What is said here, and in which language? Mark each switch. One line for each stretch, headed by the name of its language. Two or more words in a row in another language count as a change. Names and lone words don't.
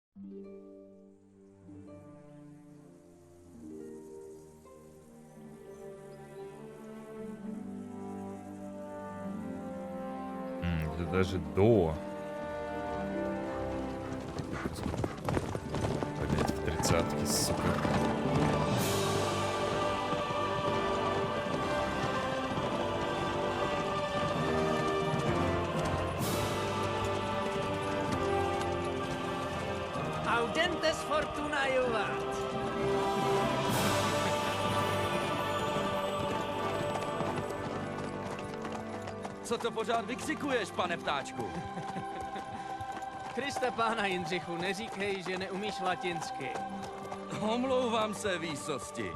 Russian: Это даже до. Понять в 30-ке, сука.
Latin: Audentes fortuna juvat.
Czech: Co to pořád vykřikuješ, pane ptáčku? Kriste pána Jindřichu, neříkej, že neumíš latinsky. Omlouvám se, výsosti.